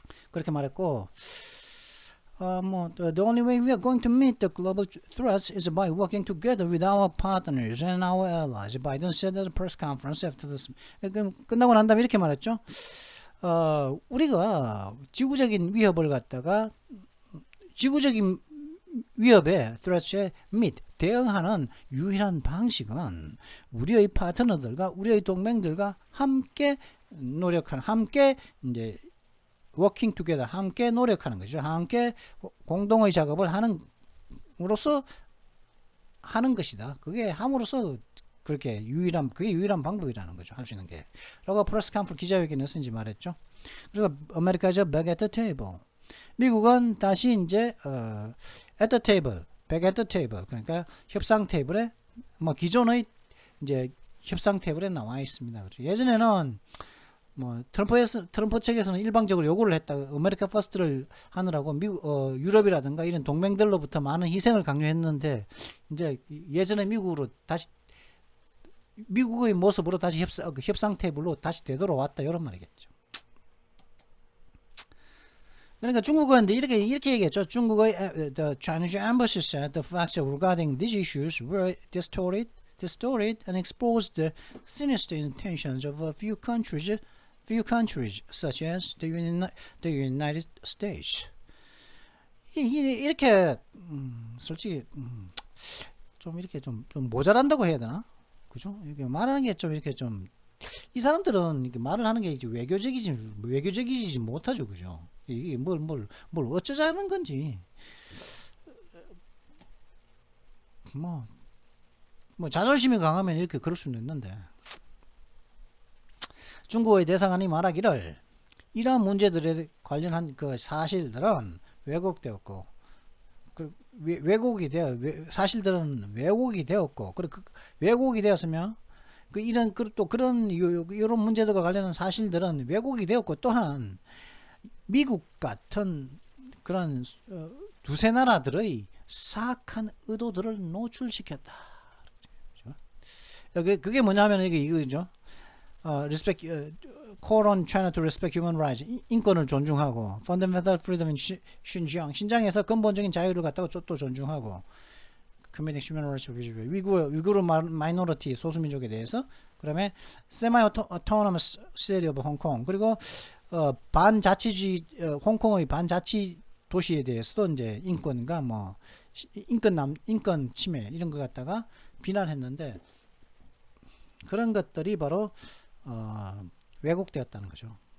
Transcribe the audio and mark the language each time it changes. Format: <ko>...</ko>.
<ko>그렇게 말했고,</ko> <en>the only way we are going to meet the global threats is by working together with our partners and our allies. Biden said at a press conference after this.</en> <ko>끝나고 난 다음에 이렇게 말했죠. 우리가 지구적인 위협을 갖다가 지구적인 위협에 threat에 대응하는 유일한 방식은 우리의 파트너들과 우리의 동맹들과 함께 노력하는 함께 이제</ko> <en>working together</en> <ko>함께 노력하는 거죠. 함께 공동의 작업을 함으로써 하는 것이다. 그게 함으로써 그게 유일한 방법이라는 거죠. 할 수 있는 게. 라고 프레스 컨퍼런스 기자회견에서 이제 말했죠. 그리고 아메리카죠.</ko> <en>back at the table.</en> <ko>미국은 다시 이제</ko> <en>at the table, back at the table.</en> <ko>그러니까 협상 테이블에 기존의 이제 협상 테이블에 나와 있습니다. 그렇죠. 예전에는 트럼프 측에서는 일방적으로 요구를 했다. 아메리카 퍼스트를 하느라고 유럽이라든가 이런 동맹들로부터 많은 희생을 강요했는데 이제 예전에 미국의 모습으로 다시 협상 테이블로 다시 되돌아왔다 이런 말이겠죠. 그러니까 중국은 이렇게 얘기했죠. 중국의</ko> <en>the Chinese embassy said the facts regarding these issues were distorted and exposed the sinister intentions of a few countries such as the United States.</en> <ko>이렇게 솔직히 좀 이렇게 좀 모자란다고 해야 되나? 그죠? 이렇게 말하는 게 좀 이렇게 좀 이 사람들은 이렇게 말을 하는 게 이제 외교적이지 못하죠, 그죠? 이게 뭘 어쩌자는 건지. 뭐, 뭐 자존심이 강하면 이렇게 그럴 수는 있는데, 중국의 대사관이 말하기를 이러한 문제들에 관련한 그 사실들은 왜곡되었고, 왜곡이 되어 사실들은 왜곡이 되었고, 그 왜곡이 되었으며, 이런 또 그런 이런 문제들과 관련한 사실들은 왜곡이 되었고, 또한 미국 같은 그런 두세 나라들의 사악한 의도들을 노출시켰다. 그게 뭐냐면 이거죠.</ko> <en>respect, call on China to respect human rights.</en> <ko>인권을 존중하고,</ko> <en>fundamental freedom in Xinjiang.</en> <ko>신장에서 근본적인 자유를 갖다가 또 존중하고,</ko> <en>committing human rights abuses.</en> <ko>위구르 마이너리티 소수민족에 대해서, 그다음에</ko> <en>semi-autonomous city of Hong Kong.</en> <ko>그리고 반자치주의 홍콩의 반자치 도시에 대해서도 이제 인권과 뭐 인권 침해 이런 것 갖다가 비난했는데, 그런 것들이 바로 왜곡되었다는 거죠.</ko>